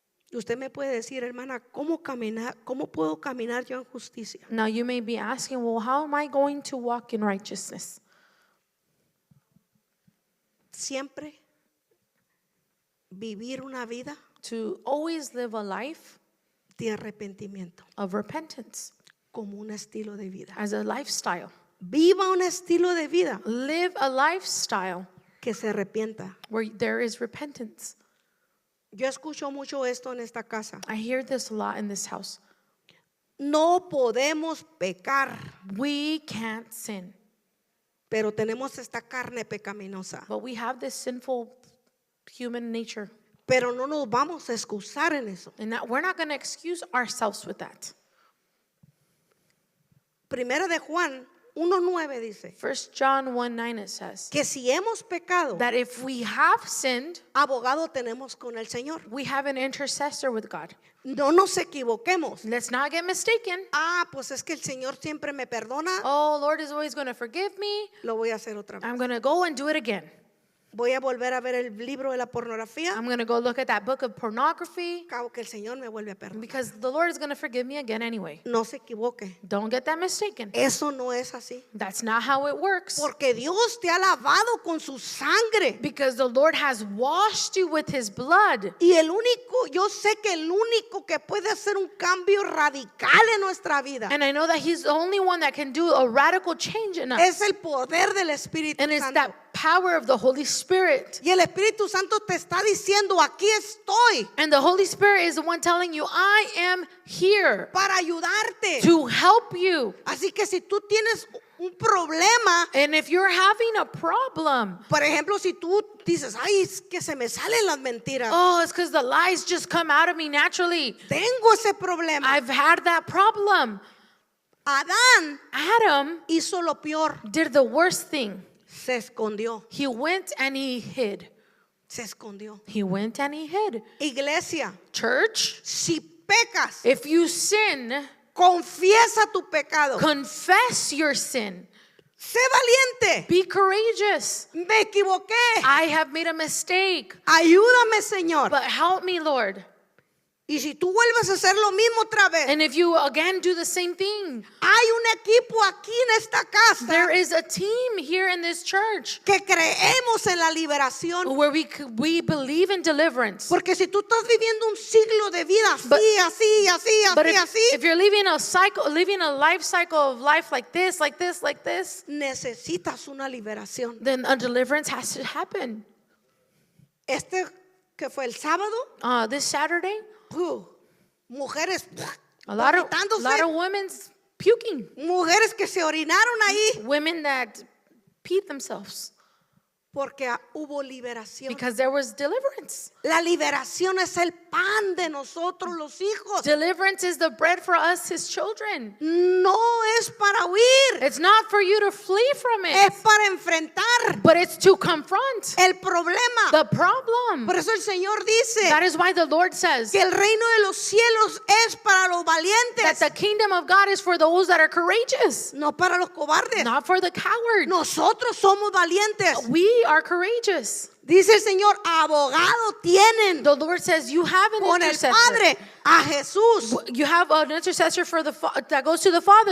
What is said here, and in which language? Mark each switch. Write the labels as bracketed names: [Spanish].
[Spanish] Y usted me puede decir, hermana, ¿cómo puedo caminar yo en justicia? [English] Now you may be asking, well, how am I going to walk in righteousness? [Spanish] Siempre vivir una vida [English] To always live a life [Spanish] de arrepentimiento [English] of repentance [Spanish] como un estilo de vida. [English] as a lifestyle. [Spanish] Viva un estilo de vida [English] Live a lifestyle [Spanish] que se arrepienta. [English] where there is repentance. [Spanish] Yo escucho mucho esto en esta casa. [English] I hear this a lot in this house. [Spanish] No podemos pecar, [English] We can't sin, [Spanish] pero tenemos esta carne pecaminosa. [English] but we have this sinful human nature. [Spanish] Pero no nos vamos a excusar en eso. [English] And that we're not going to excuse ourselves with that. [Spanish] Primera de Juan 1:9 dice [English] 1 John 1:9 it says [Spanish] que si hemos pecado, [English] that if we have sinned, [Spanish] abogado tenemos con el Señor. [English] we have an intercessor with God. [Spanish] No nos equivoquemos. [English] Let's not get mistaken. [Spanish] Pues es que el Señor siempre me perdona. [English] Oh, Lord is always going to forgive me. [Spanish] Lo voy a hacer otra vez. [English] I'm going to go and do it again. [Spanish] Voy a volver a ver el libro de la pornografía. [English] I'm going to go look at that book of pornography [Spanish] Cabo que el Señor me vuelve a perdonar. [English] because the Lord is going to forgive me again anyway. [Spanish] No se equivoque. [English] Don't get that mistaken. [Spanish] Eso no es así. [English] That's not how it works. [Spanish] Porque Dios te ha lavado con su sangre. [English] Because the Lord has washed you with his blood. [Spanish] Y yo sé que el único que puede hacer un cambio radical en nuestra vida [English] And I know that he's the only one that can do a radical change in us. [Spanish] es el poder del Espíritu [English] And it's [Spanish] Santo. [English] that power of the Holy Spirit. [Spanish] Y el Espíritu Santo te está diciendo, aquí estoy [English] And the Holy Spirit is the one telling you, I am here [Spanish] para ayudarte. [English] to help you. [Spanish] Así que si tú tienes un problema, [English] And if you're having a problem, [Spanish] por ejemplo, si tú dices, ay, es que se me salen las mentiras. [English] oh, it's because the lies just come out of me naturally. [Spanish] Tengo ese problema. [English] I've had that problem. [Spanish] Adán [English] Adam [Spanish] hizo lo peor. [English] did the worst thing. [Spanish] Se escondió. [English] He went and he hid. [Spanish] Se escondió. [English] He went and he hid. [Spanish] Iglesia, [English] Church, [Spanish] si pecas, [English] if you sin, [Spanish] confiesa tu pecado. [English] confess your sin. [Spanish] Sé valiente. [English] Be courageous. [Spanish] Me equivoqué. [English] I have made a mistake, [Spanish] Ayúdame, Señor. [English] but help me, Lord. [Spanish] Y si tú vuelves a hacer lo mismo otra vez, [English] And if you again do the same thing, [Spanish] hay un equipo aquí en esta casa [English] there is a team here in this church [Spanish] que creemos en la liberación. [English] where we believe in deliverance. [Spanish] Porque si tú estás viviendo un siglo de vida así, [English] But- [Spanish] así, [English] But [Spanish] así, [English] if you're living a life cycle of life like this, [Spanish] necesitas una liberación. [English] then a deliverance has to happen. [Spanish] Este que fue el sábado, [English] This Saturday, [Spanish] mujeres [English] a lot [Spanish] vomitándose, [English] of women's puking, [Spanish] mujeres que se orinaron ahí [English] women that peed themselves [Spanish] porque hubo liberación. [English] because there was deliverance. [Spanish] La liberación es el pan de nosotros los hijos. [English] Deliverance is the bread for us, his children. [Spanish] No es para huir, [English] It's not for you to flee from it, [Spanish] es para enfrentar [English] but it's to confront [Spanish] el problema. [English] the problem. [Spanish] Por eso el Señor dice [English] That is why the Lord says [Spanish] que el reino de los cielos es para los [English] that [Spanish] valientes, [English] the kingdom of God is for those that are courageous, [Spanish] no para los cobardes. [English] not for the cowards. [Spanish] Nosotros somos valientes. [English] We are courageous. [Spanish] Dice el Señor, abogado tienen [English] The Lord says you have an [Spanish] con el [English] intercessor. [Spanish] Padre a Jesús. [English] You have an intercessor for that goes to the Father.